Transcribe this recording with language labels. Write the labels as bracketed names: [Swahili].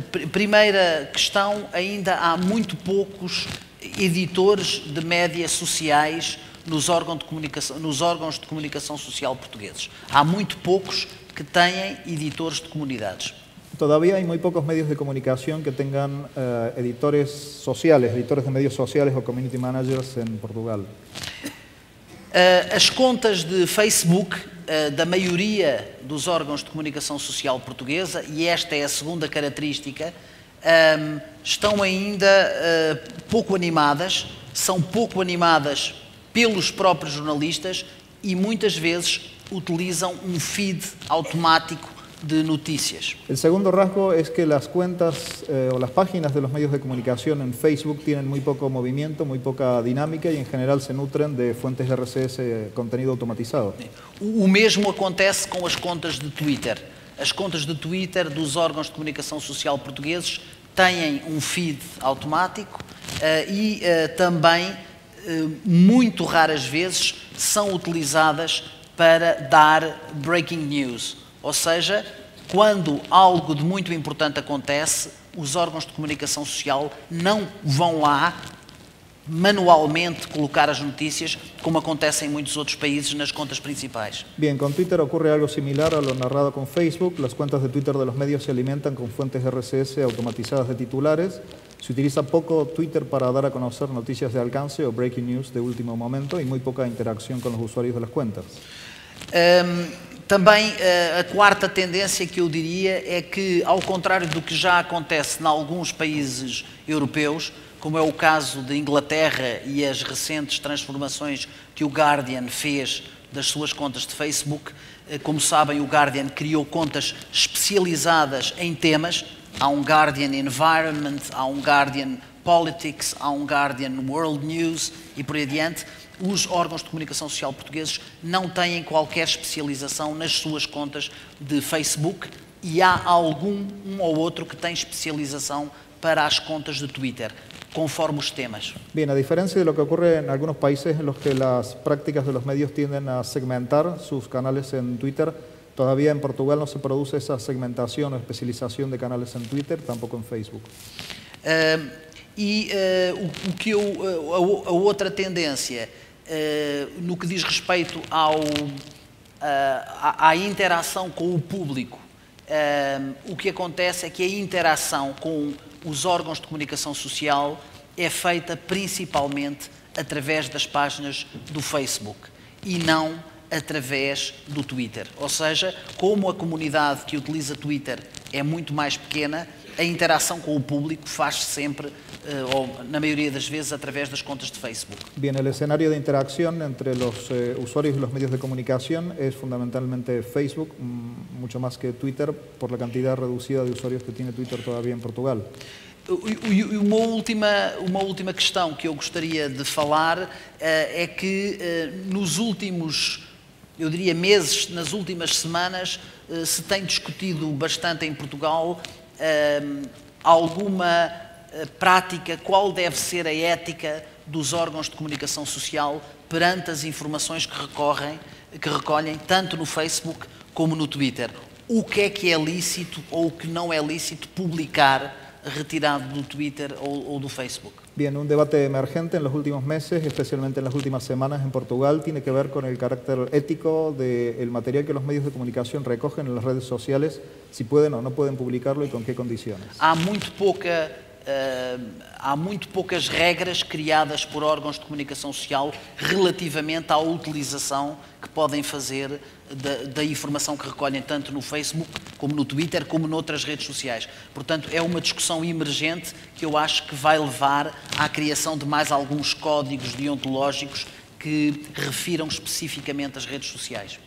[Portuguese] Primeira questão, ainda há muito poucos editores de média sociais nos órgãos de comunicação social portugueses. Há muito poucos que têm editores de comunidades. [Spanish] Todavía hay muy pocos medios de comunicación que tengan editores sociales, editores de medios sociales o community managers en Portugal. [Portuguese] As contas de Facebook da maioria dos órgãos de comunicação social portuguesa, e esta é a segunda característica, estão ainda pouco animadas, são pouco animadas pelos próprios jornalistas e muitas vezes utilizam um feed automático de noticias. [Spanish] El segundo rasgo es que las cuentas o las páginas de los medios de comunicación en Facebook tienen muy poco movimiento, muy poca dinámica y en general se nutren de fuentes de RSS, contenido automatizado. [Portuguese] O mesmo acontece com as contas de Twitter. As contas de Twitter dos órgãos de comunicação social portugueses têm um feed automático e também, muito raras vezes, são utilizadas para dar breaking news. Ou seja, quando algo de muito importante acontece, os órgãos de comunicação social não vão lá manualmente colocar as notícias, como acontece em muitos outros países nas contas principais. [Spanish] Bien, con Twitter ocurre algo similar a lo narrado con Facebook. Las cuentas de Twitter de los medios se alimentan con fuentes RSS automatizadas de titulares. Se utiliza poco Twitter para dar a conocer noticias de alcance o breaking news de último momento y muy poca interacción con los usuarios de las cuentas. [Portuguese] Também a quarta tendência que eu diria é que, ao contrário do que já acontece em alguns países europeus, como é o caso de Inglaterra e as recentes transformações que o Guardian fez das suas contas de Facebook, como sabem, o Guardian criou contas especializadas em temas. Há um Guardian Environment, há um Guardian Politics, há um Guardian World News e por aí adiante. Os órgãos de comunicação social portugueses não têm qualquer especialização nas suas contas de Facebook e há um ou outro que tem especialização para as contas de Twitter, conforme os temas. [Spanish] Bien, a diferencia de lo que ocurre en algunos países en los que las prácticas de los medios tienden a segmentar sus canales en Twitter, todavía en Portugal no se produce esa segmentación o especialización de canales en Twitter, tampoco en Facebook. [Portuguese] A outra tendência, no que diz respeito à interação com o público, o que acontece é que a interação com os órgãos de comunicação social é feita principalmente através das páginas do Facebook e não através do Twitter. Ou seja, como a comunidade que utiliza Twitter é muito mais pequena, a interação com o público faz-se sempre, ou na maioria das vezes, através das contas de Facebook. [Spanish] Bien, el escenario de interacción entre los usuarios y los medios de comunicación es fundamentalmente Facebook, mucho más que Twitter, por la cantidad reducida de usuarios que tiene Twitter todavía en Portugal. [Portuguese] Uma última questão que eu gostaria de falar é que nos últimos, eu diria, meses, nas últimas semanas, se tem discutido bastante em Portugal alguma prática, qual deve ser a ética dos órgãos de comunicação social perante as informações que recolhem tanto no Facebook como no Twitter. O que é lícito ou o que não é lícito publicar retirado do Twitter ou do Facebook? [Spanish] Bien, un debate emergente en los últimos meses, especialmente en las últimas semanas en Portugal, tiene que ver con el carácter ético del material que los medios de comunicación recogen en las redes sociales, si pueden o no pueden publicarlo y con qué condiciones. [Portuguese] Há muito poucas regras criadas por órgãos de comunicação social relativamente à utilização que podem fazer da informação que recolhem tanto no Facebook, como no Twitter, como noutras redes sociais. Portanto, é uma discussão emergente que eu acho que vai levar à criação de mais alguns códigos deontológicos que refiram especificamente as redes sociais.